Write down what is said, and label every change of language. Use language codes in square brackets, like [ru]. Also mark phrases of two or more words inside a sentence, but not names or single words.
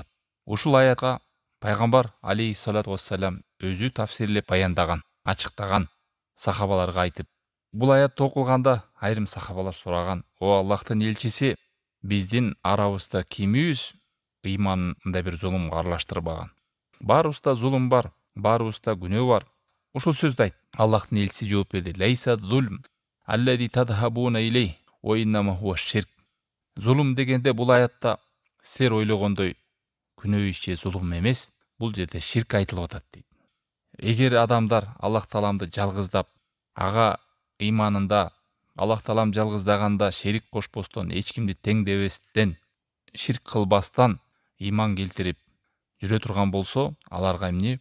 [ky] Ушул аятка пайгамбар [ar] عليه الصلاة والسلام [ky] өзү тафсирлеп баяндаган, ачыктаган, сахабаларга айтып. Бул аят окулганда айрым сахабалар сураган: "О Аллахтын элчиси, биздин арабызда кимибиз иманында бир зулумга аралаштырбаган? Баарыбызда зулум бар, баарыбызда күнөө бар." Ушул сөздү айт. Аллахтын элчиси жооп берди: [ar] "ليس الظلم الذي تذهبون إليه، وإنما هو الشرك." [ky] Зулум дегенде бул аятта силер ойлогондой күнөө иш же зулум эмес, бул жерде ширк айтылып атат дейт. Эгер адамдар Аллах Тааламды жалгыздап, ага иманында Аллах Таалам жалгыздаганда шерик кошпостон, эч кимди тең дебестен, ширк кылбастан иман келтирип жүрө турган болсо, аларга эмне?